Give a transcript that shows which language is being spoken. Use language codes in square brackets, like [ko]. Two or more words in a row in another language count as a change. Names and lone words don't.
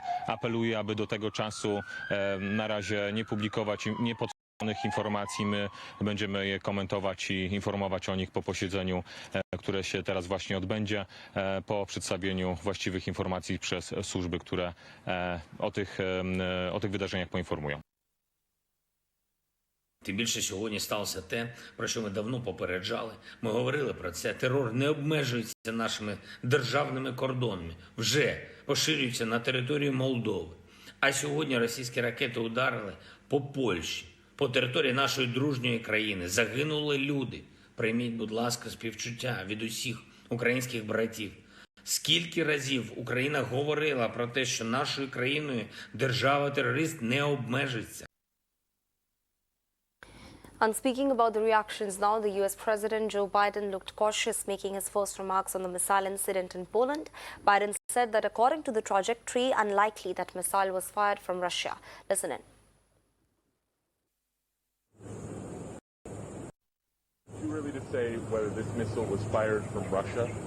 [pl] Apeluję, aby do tego czasu na razie nie publikować, nie informacji. My będziemy je komentować i informować o nich po posiedzeniu, które się teraz właśnie odbędzie, po przedstawieniu właściwych informacji przez służby, które o tych wydarzeniach poinformują. [uk] Тим більше сьогодні сталося те, про що ми давно попереджали. Ми говорили про це. Терор не обмежується нашими державними кордонами. Вже поширюється на територію Молдови. А сьогодні російські ракети ударили по Польщі. По території нашої дружньої країни загинули люди. Прийміть, будь ласка, співчуття від усіх українських братів. Скільки разів Україна говорила про те, що нашою країною держава-терорист не обмежиться. [en] And speaking about the reactions now, the US President Joe Biden looked cautious, making his first remarks on the missile incident in Poland. Biden said that according to the trajectory, unlikely that missile was fired from Russia. Listen in. Too early to say whether this missile was fired from Russia?